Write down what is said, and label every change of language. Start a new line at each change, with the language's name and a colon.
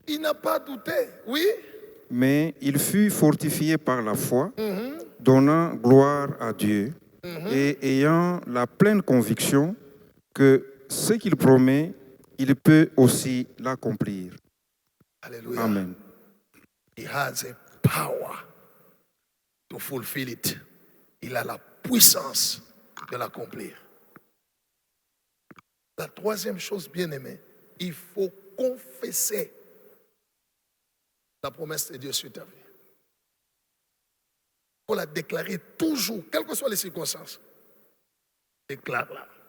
French: Il n'a pas douté, oui. Mais il fut fortifié par la foi, donnant gloire à Dieu, et ayant la pleine conviction que ce qu'il promet, il peut aussi l'accomplir. Alléluia. Amen.
English: He has a power to fulfill it.
French: Il a la puissance de l'accomplir. La troisième chose, bien aimée, il faut confesser la promesse de Dieu sur ta vie. Il faut la déclarer toujours, quelles que soient les circonstances. Déclare-la.